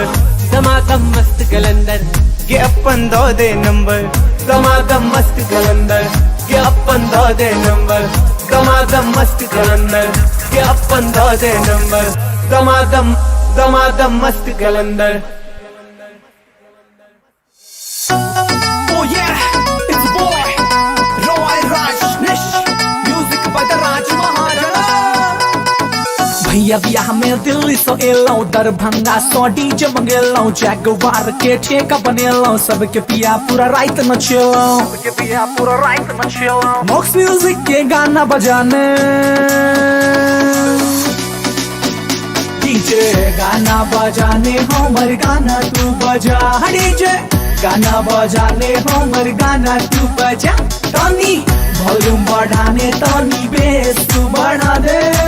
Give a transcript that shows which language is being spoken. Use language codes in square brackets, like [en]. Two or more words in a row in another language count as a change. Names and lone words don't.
[mai] दमादम मस्त कलंदर के अपन दो दे नंबर दमादम मस्त कलंदर के अपन दो दे नंबर दमादम मस्त कलंदर के अपन दो दे नंबर दमादम दमादम मस्त कलंदर [en] Oh yeah, it's boy Roy Rajneesh Music by the Raj Maharaja [mai] भैया बियाह में दिल्ली सो एलो दरभंगा सो डीजे मंगेलो जगवार के ठेका बनेलो सबके पिया पूरा रात नचेलो मॉक्स म्यूजिक के गाना बजाने डीजे गाना बजाने हमर गाना तू बजा डीजे गाना बजाने हमर गाना तू बजा टॉनी वॉल्यूम बढ़ाने टॉनी बेस तू बढ़ा दे